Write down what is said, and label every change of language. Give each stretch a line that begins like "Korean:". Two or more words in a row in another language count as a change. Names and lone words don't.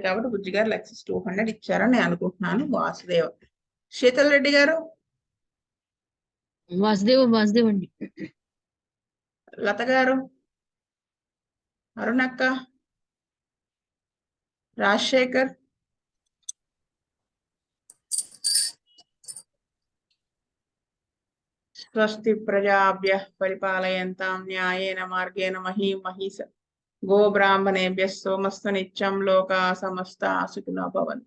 Telugu: కాబట్టి బుజ్జిగారు లెక్సెస్ 200 ఇచ్చారని నేను అనుకుంటున్నాను. వాసుదేవ. శీతల్ రెడ్డి గారు. వాసుదేవ్ అండి. లత గారు. అరుణక్క. రాజశేఖర్.
Sanskrit: స్వస్తి ప్రజాభ్యః పరిపాలయంతాం న్యాయేన మార్గేణ మహీమహీస గో బ్రాహ్మణేభ్యః సోమస్తు నిత్యం లోకా సమస్తా సుఖినో భవంతు.